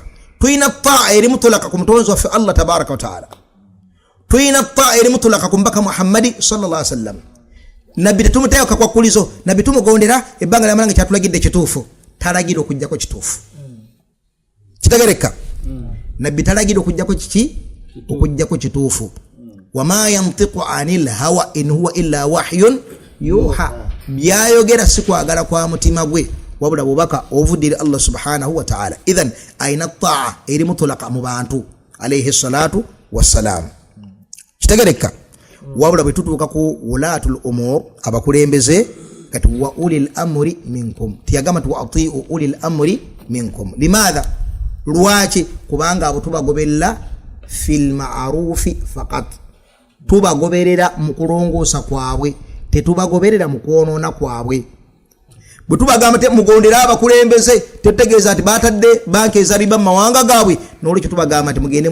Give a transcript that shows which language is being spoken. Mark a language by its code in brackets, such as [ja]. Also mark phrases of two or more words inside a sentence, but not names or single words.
[lg] Tuyina ta'a eri mutlaq ku mutonzi waffe [ar] الله تبارك وتعالى, [lg] tuyina ta'a eri mutlaq ku mbaka Muhammad [ar] صلى الله عليه وسلم. [lg] nabbi tetumuteeka kwa kulizo nabbi tumugondera ebbanga lyamalanga kyatulagidde kituufu talagira okujjako kituufu kitegereka nabbi talagira okujjako kiki okujjako kituufu [ar] وما ينطق عن الهوى إن هو إلا وحي يوحى [lg] byayogera sikwagala kwa mutima gwe wabula bubaka ovudire Allah [ar] سبحانه وتعالى إذن [lg] aina taa eri mutlaqa mu bantu [ar] عليه الصلاة والسلام [lg] kitegereka wabula bwetutuuka ku [ar] ولاة الأمور [lg] abakulembeze kati [ar] وأولي الأمر منكم [lg] tiyagamba tu atiu [ar] أولي الأمر منكم لماذا [lg] lwaki kubanga abo tubagobella [ar] في المعروف فقط [lg] tubagoberera mu kulongoosa kwabwe tetubagoberera mu kwonoona kwabwe bwe tubagamba te mugondera abakulembeze tetegeeza ati batadde banka eza riba mu mawanga gaabwe n'olwekyo tubagamba nti mugende